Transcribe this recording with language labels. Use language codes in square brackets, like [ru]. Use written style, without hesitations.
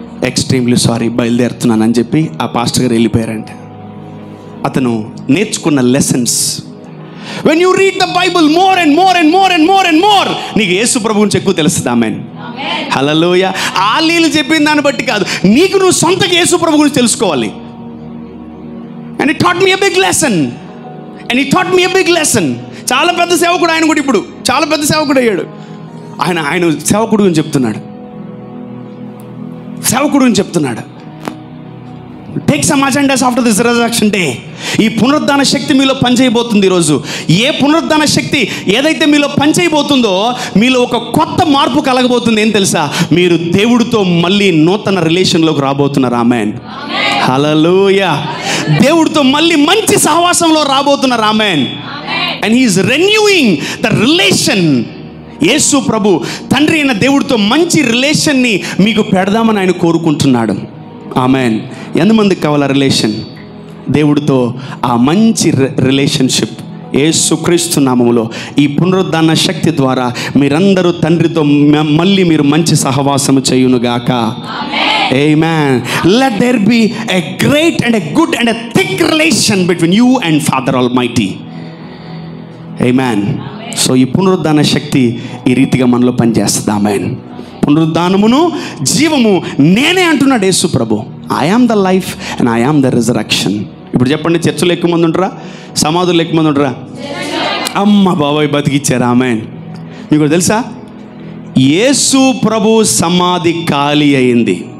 [te] Extremely sorry, బయలుదేరుతున్నానని చెప్పి ఆ pastor గారు వెళ్ళిపోయారంట. అతను నేర్చుకున్న lessons, [en] when you read the Bible more and more and more and more and more, [te] నీకు యేసు ప్రభు గురించి ఎక్కువ తెలుస్తుంది. ఆమేన్, హల్లెలూయా. ఆలీలు చెప్పిన దాన్ని బట్టి కాదు, నీకు నువ్వు సొంతగా యేసు ప్రభు గురించి తెలుసుకోవాలి. [en] And he taught me a big lesson. And he taught me a big lesson. [te] చాలా పెద్ద సేవకుడు ఆయన కూడా, ఇప్పుడు చాలా పెద్ద సేవకుడు అయ్యాడు. ఆయన సేవకుడు అని చెప్తున్నాడు, సేవకుడు అని చెప్తున్నాడు. [en] Take some agendas after this resurrection day. [te] ఈ పునరుద్ధాన శక్తి మీలో పనిచేయబోతుంది ఈరోజు. ఏ పునరుద్ధాన శక్తి ఏదైతే మీలో పనిచేయబోతుందో, మీలో ఒక కొత్త మార్పు కలగబోతుంది. ఏం తెలుసా? మీరు దేవుడితో మళ్ళీ నూతన రిలేషన్లోకి రాబోతున్నారు. ఆమేన్, హల్లెలూయా. దేవుడితో మళ్ళీ మంచి సహవాసంలో రాబోతున్నారు. ఆమేన్. [en] And he's renewing the relation. [te] యేసు ప్రభు తండ్రి అయిన దేవుడితో మంచి రిలేషన్ని మీకు పెడదామని ఆయన కోరుకుంటున్నాడు. ఆమేన్. ఎంతమందికి కావాలా రిలేషన్? దేవుడితో ఆ మంచి రిలేషన్షిప్ యేసుక్రీస్తు నామములో ఈ పునరుద్ధాన శక్తి ద్వారా మీరందరూ తండ్రితో మళ్ళీ మీరు మంచి సహవాసము చేయునుగాక. [en] Amen. Let there be a great and a good and a thick relation between you and Father Almighty. Amen. [te] So ఈ పునరుద్ధాన శక్తి ఈ రీతిగా మనలో పనిచేస్తుంది. ఆమేన్. పునరుద్ధానమును జీవము నేనే అంటున్నాడు యేసు ప్రభు. [en] I am the life and I am the resurrection. [te] ఇప్పుడు చెప్పండి, చర్చలు ఎక్కువ మంది ఉంటారా, సమాధులు ఎక్కువ మంది ఉంటారా? అమ్మ బాబాయ్ బతికిచ్చారు. ఆమేన్. మీకు తెలుసా, యేసు ప్రభు సమాధి ఖాళీ అయింది.